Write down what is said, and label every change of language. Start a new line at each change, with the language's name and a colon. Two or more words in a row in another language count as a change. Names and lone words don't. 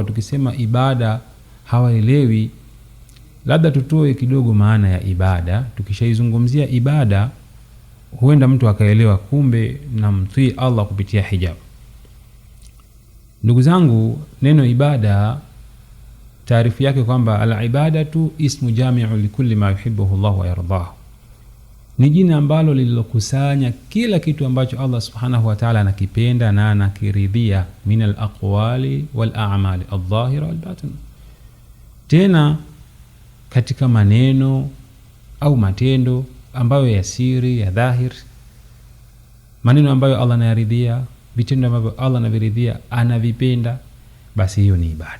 Swahili: Tukisema ibada hawaelewi. Labda tutoe kidogo maana ya ibada. Tukishaizungumzia ibada, huenda mtu akaelewa kumbe namtii Allah kupitia hijabu. Ndugu zangu, neno ibada taarifu yake kwamba
Arabic: العبادة اسم جامع لكل ما يحبه الله ويرضاه.
Swahili: Ni jina ambalo lililokusanya kila kitu ambacho Allah
Arabic: سبحانه وتعالى
Swahili: anakipenda na anakiridhia,
Arabic: من الأقوال والأعمال الظاهرة والباطنة.
Swahili: Tena katika maneno au matendo ambayo ya siri, ya dhahir, maneno ambayo Allah anayaridhia, vitendo ambavyo Allah anaviridhia, anavipenda, basi hiyo ni ibada.